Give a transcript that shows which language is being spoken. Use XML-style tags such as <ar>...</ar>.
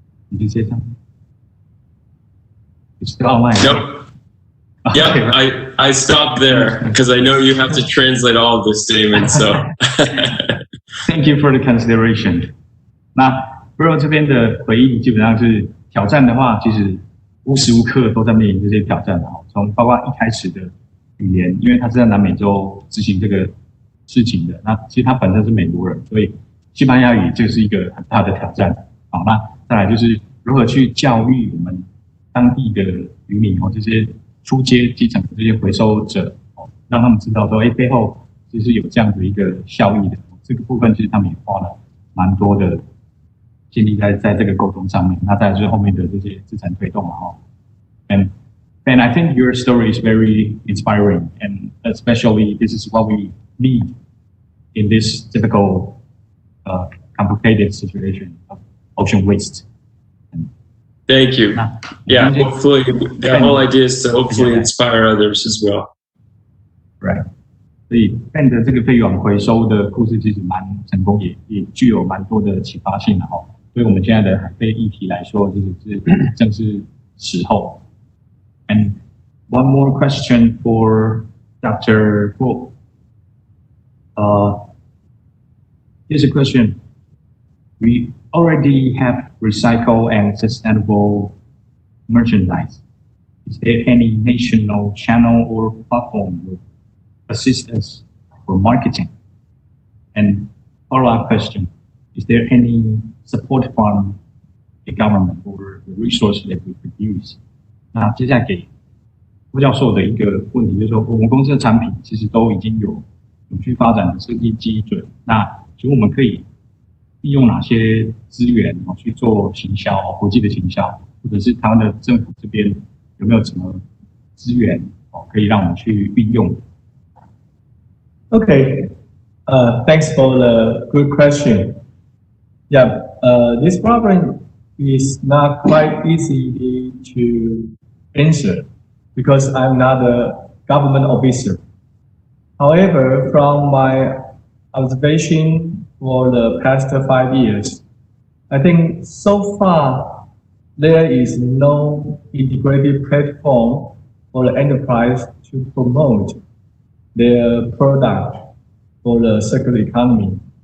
<en>Did you say something? It's still online. Nope. Yeah, I stopped there because I know you have to translate all of this, Damon. So, thank you for the consideration.</en> <zh>那 Bro 这边的回应基本上是。挑战的话，其实无时无刻都在面临这些挑战的。从包括一开始的语言，因为他是在南美洲执行这个事情的，那其实他本身是美国人，所以西班牙语这是一个很大的挑战。好，那再来就是如何去教育我们当地的渔民这些初阶基层的这些回收者，让他们知道说，背后其实有这样的一个效益的。这个部分其实他们也花了蛮多的。建立在这个沟通上面，那再来就是后面的这些资产推动嘛，</zh> <en>And I think your story is very inspiring, and especially this is what we need in this difficult, complicated situation of ocean waste. Thank you. Yeah, hopefully the whole idea is to hopefully inspire others as well. Right.</en> <zh>所以 Ben 的这个废网回收的故事其实蛮成功，也具有蛮多的启发性的哈。对我们现在的海废议题来说，就是正是时候。</zh> <en>And one more question for Dr. Fu. Here's a question. We already have recycled and sustainable merchandise. Is there any national channel or platform that assist us for marketing? And follow-up question. Is there any support from the government or the resource that we produce?</en> <zh>那接下来给郭教授的一个问题就是说，我们公司的产品其实都已经有永续发展的设计基准。那请问我们可以利用哪些资源去做行销，国际的行销，或者是台湾的政府这边有没有什么资源可以让我们去运用？</zh> <en>Okay, thanks for the good question. Yeah, this problem is not quite easy to answer because I'm not a government officer. However, from my observation for the past 5 years, I think so far there is no integrated platform for the enterprise to promote their product for the circular economy.</en>